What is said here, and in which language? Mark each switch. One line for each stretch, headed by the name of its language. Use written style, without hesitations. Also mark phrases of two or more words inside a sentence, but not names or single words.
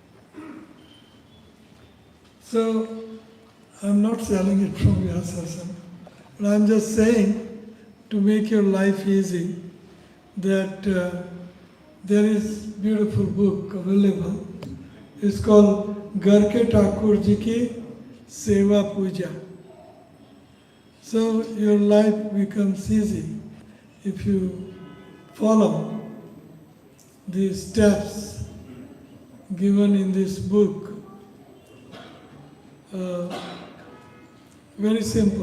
English: So, I'm not selling it from Vyasasana, but I'm just saying to make your life easy that there is beautiful book available. It's called
Hindi: घर के ठाकुर जी की सेवा पूजा.
English: So your life becomes easy if you follow these steps given in this book. Very simple.